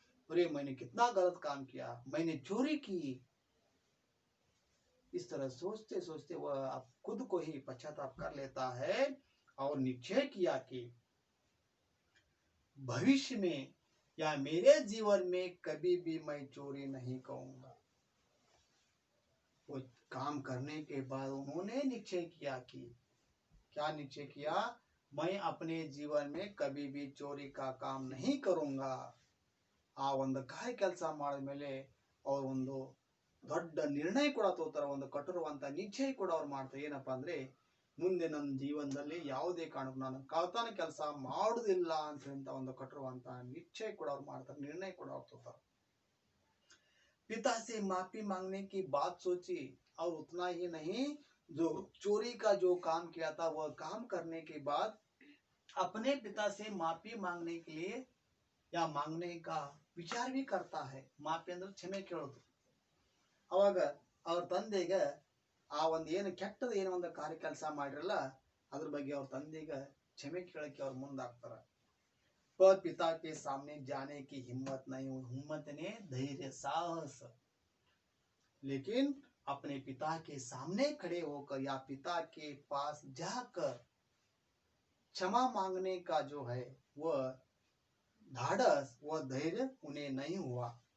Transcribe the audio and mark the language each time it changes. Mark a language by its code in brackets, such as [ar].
[hi] अरे मैंने कितना गलत काम किया, मैंने चोरी की। इस तरह सोचते सोचते वह खुद को ही पश्चाताप कर लेता है और निश्चय किया कि भविष्य में या मेरे जीवन में कभी भी मैं चोरी नहीं करूंगा। वो काम करने के बाद उन्होंने निश्चय किया कि, क्या निश्चय किया, मैं अपने जीवन में कभी भी चोरी का काम नहीं करूंगा। [kn] ಆ ಒಂದು ಕಾರ್ಯ ಕೆಲಸ ಮಾಡಿದ ಮೇಲೆ ಅವರು ಒಂದು ದೊಡ್ಡ ನಿರ್ಣಯ ಕೂಡ ತಗೋತಾರೆ, ಒಂದು ಕಠೋರವಂತ ನಿಶ್ಚಯ ಕೂಡ ಅವ್ರು ಮಾಡ್ತಾರೆ। ಏನಪ್ಪಾ ಅಂದ್ರೆ, ಮುಂದೆ ನನ್ನ ಜೀವನದಲ್ಲಿ ಯಾವುದೇ ಕಾರಣಕ್ಕೂ ನಾನು ಕಳ್ಳತನ ಕೆಲಸ ಮಾಡುವುದಿಲ್ಲ ಅಂತ ಒಂದು ಕಠೋರವಂತ ನಿಶ್ಚಯ ಕೂಡ ಅವ್ರು ಮಾಡ್ತಾರೆ, ನಿರ್ಣಯ ಕೂಡ ಅವ್ರು ತಗೋತಾರೆ। [hi] पिता से माफी मांगने की बात सोची, और उतना ही नहीं, जो चोरी का जो काम किया था वह काम करने के बाद अपने पिता से माफी मांगने के लिए या मांगने का विचार भी करता है। [kn] माफी ಅಂದ್ರೆ ಕ್ಷಮೆ ಕೇಳೋದು। ಅವಾಗ ಅವ್ರ ತಂದೆಗೆ ಆ ಒಂದು ಏನು ಕೆಟ್ಟದ ಏನೋ ಒಂದು ಕಾರ್ಯ ಕೆಲಸ ಮಾಡಿರಲ್ಲ ಅದ್ರ ಬಗ್ಗೆ ಅವ್ರ ತಂದೆಗೆ ಕ್ಷಮೆ ಕೇಳಕ್ಕೆ ಅವ್ರು ಮುಂದಾಗ್ತಾರೆ। [hi] पर पिता के सामने जाने की हिम्मत नहीं हुई। हिम्मत ने धैर्य साहस, लेकिन अपने पिता के सामने खड़े होकर या पिता के पास जाकर क्षमा मांगने का जो है वह धाड़स, वह धैर्य उन्हें नहीं हुआ।